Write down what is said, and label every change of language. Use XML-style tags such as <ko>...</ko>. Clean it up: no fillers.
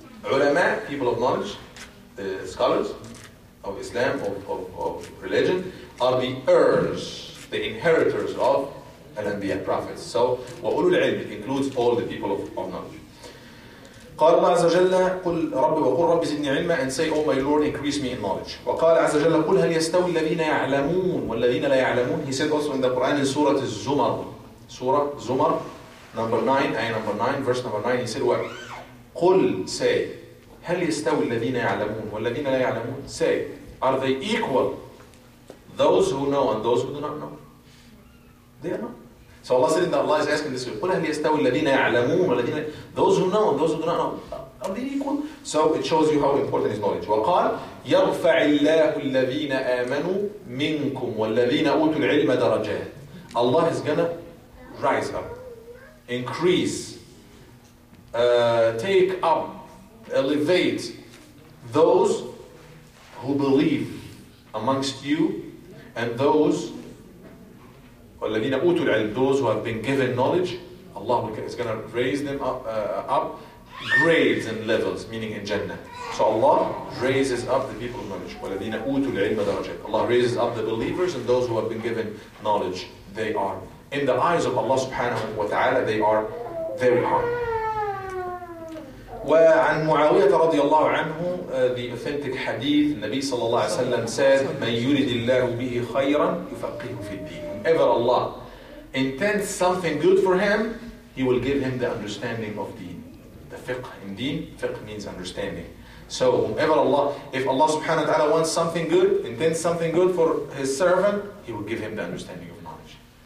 <en>Ulama, people of knowledge, the scholars of Islam, of religion, are the heirs, the inheritors of Al-Anbiya, prophets. So,</en> <ar>وَأُولُو الْعِلْمِ,</ar> <en>it includes all the people of knowledge.</en> <ar>قال الله عز وجل قل وقل رب زدني علما,</ar> <en>and say, Oh my Lord, increase me in knowledge.</en> <ar>وقال عز وجل قل هل يستوي الذين يعلمون والذين لا يعلمون.</ar> <en>He said also in the Quran in Surah Az-Zumar, Surah Zumar, number 9, ayah number 9, verse number 9, he said what?</en> <ar>قل, say, هل يستوي الذين يعلمون والذين لا يعلمون.</ar> <en>Say, are they equal, those who know and those who do not know? They are not. So Allah said that Allah is asking this way,</en> <ar>قل هل يستوي الذين يعلمون والذين,</ar> <en>those who know and those who do not know, are they equal? So it shows you how important is knowledge.</en> <ar>وقال يرفع الله الذين آمنوا منكم والذين أوتوا العلم درجات.</ar> <en>Allah is gonna rise up, increase, take up, elevate those who believe amongst you, and those</en> <ar>وَالَّذِينَ أُوتُوا الْعِلْمِ,</ar> <en>those who have been given knowledge. Allah is going to raise them up grades and levels, meaning in Jannah. So Allah raises up the people of knowledge.</en> <ar>وَالَّذِينَ أُوتُوا الْعِلْمَ دَرَجَاتٍ.</ar> <en>Allah raises up the believers and those who have been given knowledge. They are, in the eyes of Allah subhanahu wa ta'ala, they are very high.</en> <ar>وعن معاوية رضي الله عنه,</ar> <en>the authentic hadith,</en> <ar>النبي صلى الله عليه وسلم said, من يرد الله به خيرا يفقهه في الدين.</ar> <en>Whenever Allah intends something good for him, He will give him the understanding of deen. The fiqh in deen, fiqh means understanding. So whenever Allah, if Allah subhanahu wa ta'ala wants something good, intends something good for His servant, He will give him the understanding of knowledge.</en>